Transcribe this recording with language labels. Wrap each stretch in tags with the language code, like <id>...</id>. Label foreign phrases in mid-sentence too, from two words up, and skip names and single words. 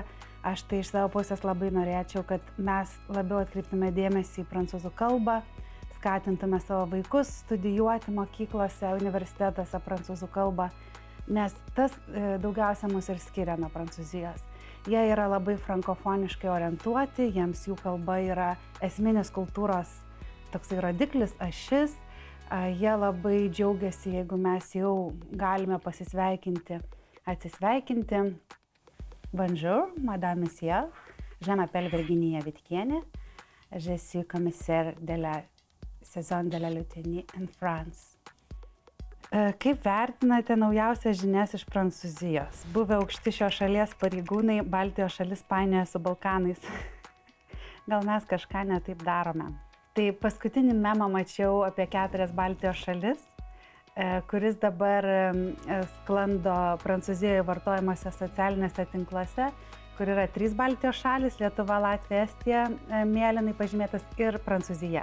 <lt>Aš tai iš savo pusės labai norėčiau, kad mes labiau atkreiptume dėmesį į prancūzų kalbą, skatintume savo vaikus studijuoti mokyklose, universitetuose prancūzų kalbą, nes tas daugiausia mus ir skiria nuo Prancūzijos. Jie yra labai frankofoniškai orientuoti, jiems jų kalba yra esminis kultūros toksai rodiklis, ašis. Jie labai džiaugiasi, jeigu mes jau galime pasisveikinti, atsisveikinti.</lt> <fr>Bonjour, madame, monsieur. Je m'appelle Virginia Vitkienė. Je suis commissaire de la saison de la Lituanie en France.</fr> <lt>Kaip vertinate naujausias žinias iš Prancūzijos? Buvę aukšti šios šalies pareigūnai Baltijos šalis painioja su Balkanais. Gal mes kažką netaip darome? Tai paskutinį memą mačiau apie 4 Baltijos šalis, kuris dabar sklando Prancūzijoje vartojimuose socialinėse tinkluose, kur yra 3 Baltijos šalis, Lietuva, Latvija, Estija, mėlynai pažymėtas, ir Prancūzija.</lt>